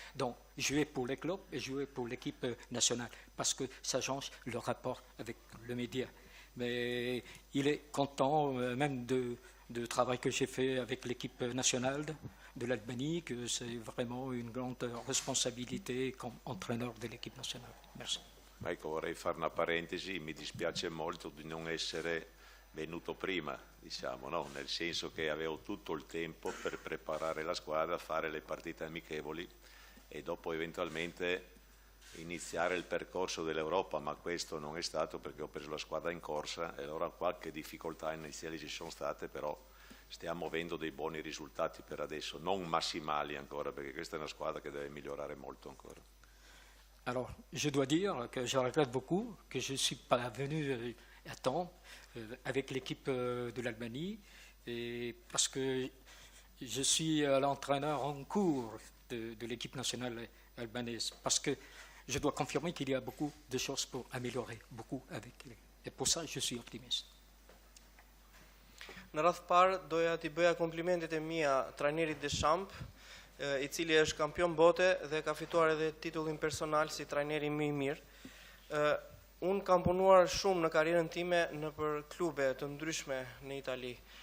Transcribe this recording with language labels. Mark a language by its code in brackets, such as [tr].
[fr] Donc, jouer pour les clubs et jouer pour l'équipe nationale, parce que ça change le rapport avec le média. Mais il est content même de travail que j'ai fait avec l'équipe nationale de l'Albanie, que c'est vraiment une grande responsabilité comme entraîneur de l'équipe nationale. Merci. [it] Ecco, vorrei fare una parentesi, mi dispiace molto di non essere venuto prima, diciamo, no? Nel senso che avevo tutto il tempo per preparare la squadra, fare le partite amichevoli e dopo eventualmente iniziare il percorso dell'Europa, ma questo non è stato perché ho preso la squadra in corsa e allora qualche difficoltà iniziali ci sono state, però stiamo avendo dei buoni risultati per adesso, non massimali ancora, perché questa è una squadra che deve migliorare molto ancora. [fr] Alors, je dois dire que je regrette beaucoup que je ne suis pas venu à temps avec l'équipe de l'Albanie, parce que je suis l'entraîneur en cours de l'équipe nationale albanaise, parce que je dois confirmer qu'il y a beaucoup de choses pour améliorer, beaucoup avec lui. Et pour ça, je suis optimiste. [sq] Në radhë parë, doja t'i bëja komplimentet e mia trajnerit Deschamps, i cili është kampion bote dhe ka fituar edhe titullin personal si trajneri më i mirë. Unë kam punuar shumë në karrierën time në për klube të ndryshme në Itali.